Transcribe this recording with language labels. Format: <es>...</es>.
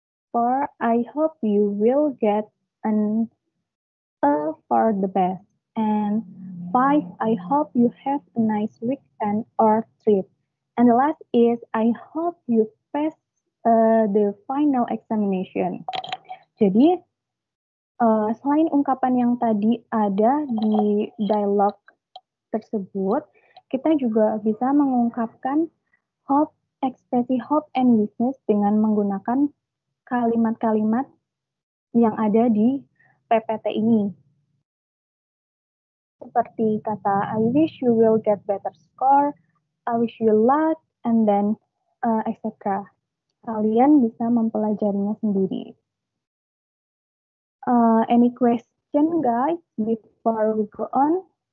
<en>4, I hope you will get an A for the best. And 5, I hope you have a nice weekend or trip. And the last is, I hope you pass the final examination.</en> <id>Jadi, selain ungkapan yang tadi ada di dialog tersebut, kita juga bisa mengungkapkan hope, ekspresi hope and wishes dengan menggunakan kalimat-kalimat yang ada di PPT ini. Seperti kata,</id> <en>I wish you will get better score, I wish you luck,</en> <id>and then etc. Kalian bisa mempelajarinya sendiri.</id> <en>Any question, guys, before we go on?</en>